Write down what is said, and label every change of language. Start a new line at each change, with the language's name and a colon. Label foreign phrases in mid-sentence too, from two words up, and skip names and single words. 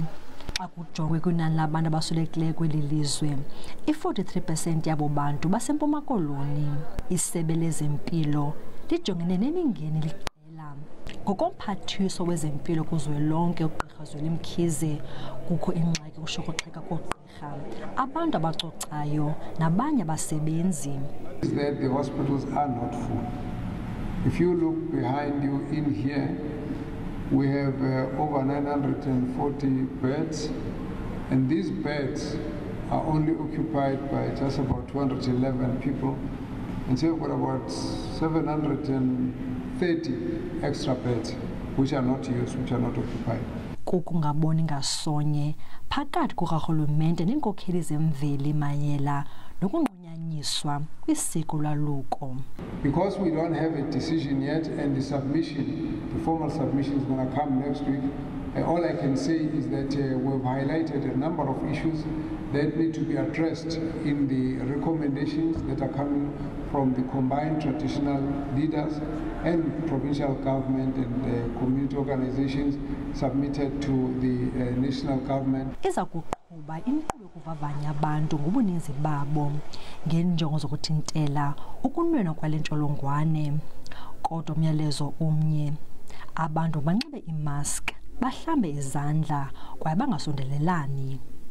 Xhosa: Xa kujongwe kwinani labantu abasulekileyo kweli lizwe, i-43% yabo bantu baseMpuma Koloni. Isebe lezempilo lijongene nemingeni liqela. Ngokomphathiswa wezempilo kuzwelonke uGqirha uZweli Mkhize, kukho ingxaki kushokoxeka koogqirha, abantu abacocayo nabanye abasebenzi.
English: Is that the hospitals are not full. If you look behind you in here, we have over 940 beds, and these beds are only occupied by just about 211 people, and so we've got about 730 extra beds which are not used, which are not occupied.
Xhosa: Kukungaboni ngasonye phakathi kukarhulumente neenkokheli zemveli mayela nokunqunyanyiswa kwisiko lwaluko.
English: Because we don't have a decision yet, and the formal submission is going to come next week, all I can say is that we've highlighted a number of issues that need to be addressed in the recommendations that are coming from the combined traditional leaders and provincial government and community organizations submitted to the national government.
Xhosa: Iza kuqhuba inkqubo yokuvavanya abantu ngobuninzi babo ngeenjongo zokuthintela ukunwenwa kwale ntsholongwane. Kodwa umyalezo omnye, abantu banxibe imask, bahlambe izandla kwaye bangasondelelani.